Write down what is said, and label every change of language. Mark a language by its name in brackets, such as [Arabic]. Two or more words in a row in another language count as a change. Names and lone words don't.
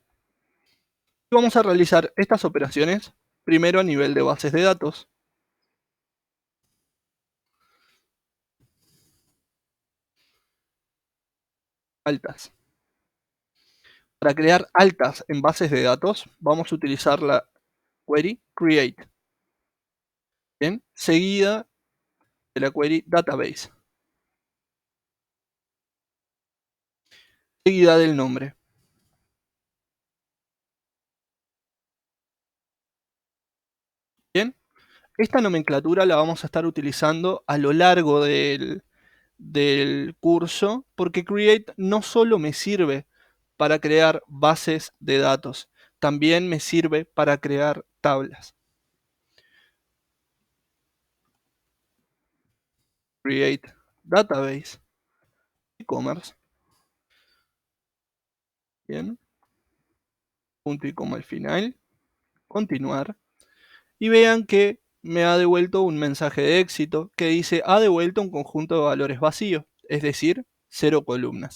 [Spanish] Vamos a realizar estas operaciones primero a nivel de bases de datos. Altas. Para crear altas en bases de datos, vamos a utilizar la [English] query create. [Spanish] Bien, seguida de la [English] query database. [Spanish] Seguida del nombre. Bien, esta nomenclatura la vamos a estar utilizando a lo largo del curso, porque create no solo me sirve para crear bases de datos, también me sirve para crear tablas. [English] Create database, e-commerce. [Spanish] Bien, punto y coma al final, continuar. Y vean que me ha devuelto un mensaje de éxito que dice: ha devuelto un conjunto de valores vacío, es decir, 0 columnas.